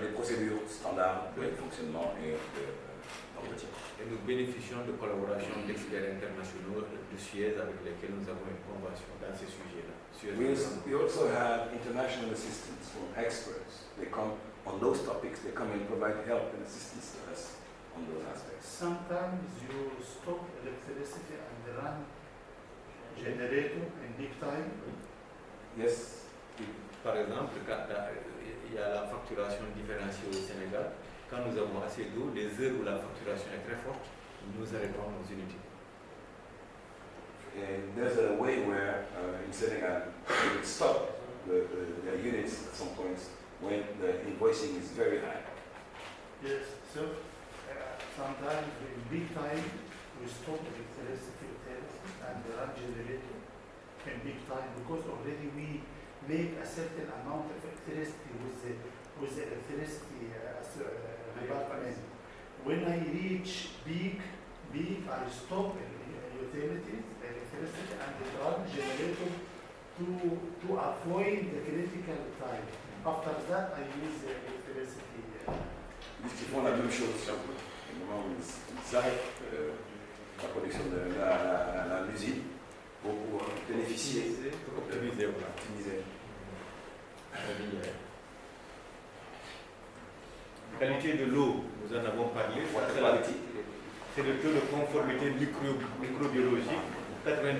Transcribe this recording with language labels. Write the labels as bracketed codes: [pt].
[fr] des procédures standards de fonctionnement et d'entretien. Et nous bénéficions de collaboration d'experts internationaux de Suez avec lesquels nous avons une convention dans ces sujets-là. [en] We also have international assistance from experts. They come on those topics, they come and provide help and assistance to us on those aspects. Sometimes you stop electricity and run generator in big time. Yes, [fr] Par exemple, quand il y a la facturation différenciée au Sénégal, quand nous avons assez d'eau, les heures où la facturation est très forte, nous arrêtons nos unités. [en] and there's a way where in Senegal we would stop the units at some points when the invoicing is very high. Yes, so sometimes in big time we stop electricity and run generator in big time because already we make a certain amount of electricity with the electricity department. When I reach peak, I stop utilities, electricity, and run generator to avoid the critical time. After that, I use the electricity. [fr] Ils font la même chose chaque fois. Au moment où ils arrêtent la production de l'usine pour bénéficier, Pour optimiser, voilà. optimiser. Qualité de l'eau, nous en avons parlé. C'est le taux de conformité microbiologique, 99,5%.